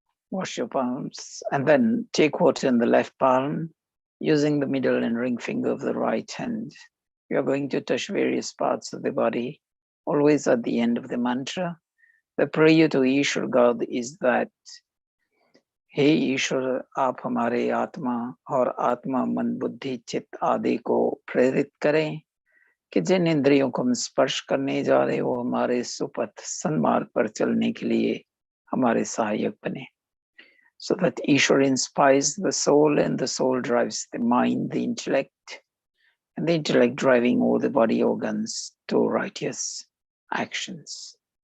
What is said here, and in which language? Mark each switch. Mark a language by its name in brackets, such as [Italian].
[English] Wash your palms and then take water in the left palm using the middle and ring finger of the right hand. You are going to touch various parts of the body, always at the end of the mantra. The prayer to Ishwar God is that, [Hindi] हे ईश्वर आप हमारे आत्मा और आत्मा मन बुद्धि चित्त आदि को प्रेरित करें कि जिन इंद्रियों को हम स्पर्श करने जा रहे हो हमारे सुपथ सन्मार्ग पर चलने के लिए हमारे सहायक बने. [English] So that Ishwar inspires the soul and the soul drives the mind, the intellect, and the intellect driving all the body organs to righteous actions.